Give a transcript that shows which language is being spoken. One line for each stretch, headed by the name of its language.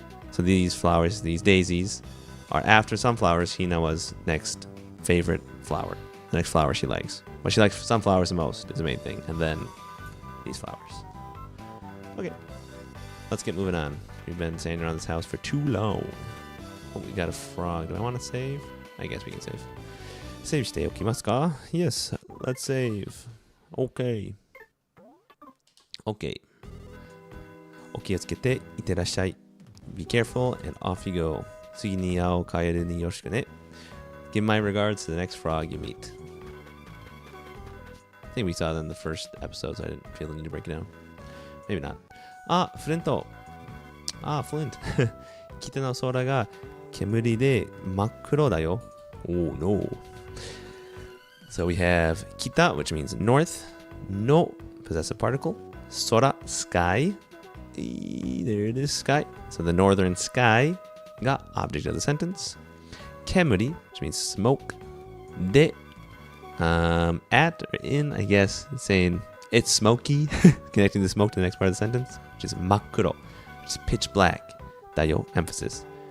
English: So these flowers, these daisies, are after sunflowers, Hinawa's next favorite flower. The next flower she likes. But she likes sunflowers the most is the main thing. And then these flowers. Okay. Let's get moving on. We've been standing around this house for too long. Oh, we got a frog. Do I want to save? I guess we can save.
Japanese: Saveしておきますか?
English: Yes, let's save. Okay. Okay.
Japanese: お気をつけていってらっしゃい.
English: Be careful and off you go.
Japanese: 次に会うカエルによろしくね.
English: Give my regards to the next frog you meet. I think we saw that in the first episode, so I didn't feel the need to break it down. Maybe not. Flint. Flint.
Japanese: 北の空が煙で真っ黒だよ.
English: Oh no. So we have kita, which means north. No, possessive particle. Sora, sky. There it is, sky. So the northern sky ga object of the sentence. Kemuri, which means smoke. De, at or in, I guess, saying it's smoky, connecting the smoke to the next part of the sentence, which is makuro, which is pitch black. Dayo, emphasis.